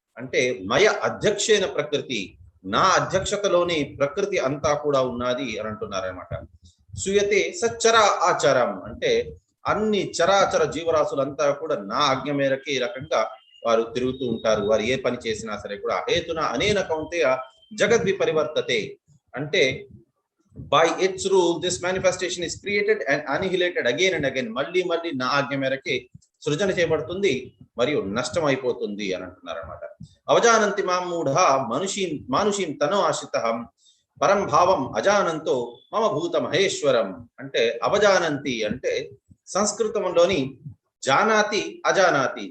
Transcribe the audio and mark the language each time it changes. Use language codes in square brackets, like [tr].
[te] అంటే [sa] మయ అధ్యక్షేన ప్రకృతి, [te] నా అధ్యక్షతలోని ప్రకృతి అంతా కూడా ఉన్నది అని అంటున్నారనమాట. [sa] శ్యూయతే సచ్చర ఆచారం [te] అంటే అన్ని చరాచర జీవరాశులంతా కూడా నా ఆజ్ఞ మేరకి ఈ రకంగా వారు తిరుగుతూ ఉంటారు. వారు ఏ పని చేసినా సరే కూడా [sa] హేతున అనేన కౌంతేయ జగద్విపరివర్తతే. [en] అంటే by its rule this manifestation is created and annihilated again and again. [te] మళ్ళీ మళ్ళీ నా ఆజ్ఞ మేరకే సృజన చేయబడుతుంది మరియు నష్టం అయిపోతుంది అని అంటున్నారు అనమాట. [sa] అవజానంతి మామూఢ మానుషీం తనో ఆశ్రితః పరం భావం అజానంతో మమ భూత మహేశ్వరం. [te] అంటే అవజానంతి అంటే సంస్కృతంలోని జానాతి అజానాతి.